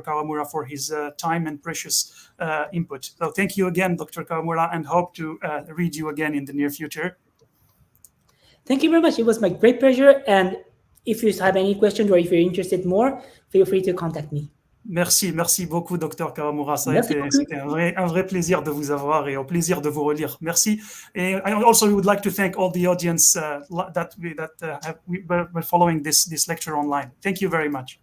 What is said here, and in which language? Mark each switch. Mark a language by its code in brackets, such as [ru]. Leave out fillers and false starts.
[en] Kawamura for his time and precious input. So thank you again, Dr. Kawamura, and hope to read you again in the near future. Thank you very much. It was my great pleasure. And if you have any questions or if you're interested more, feel free to contact me. [fr] Merci beaucoup, Dr. Kawamura. C'était un vrai plaisir de vous avoir et au plaisir de vous relire. Merci. [en] And also, we would like to thank all the audience that were following this lecture online. Thank you very much.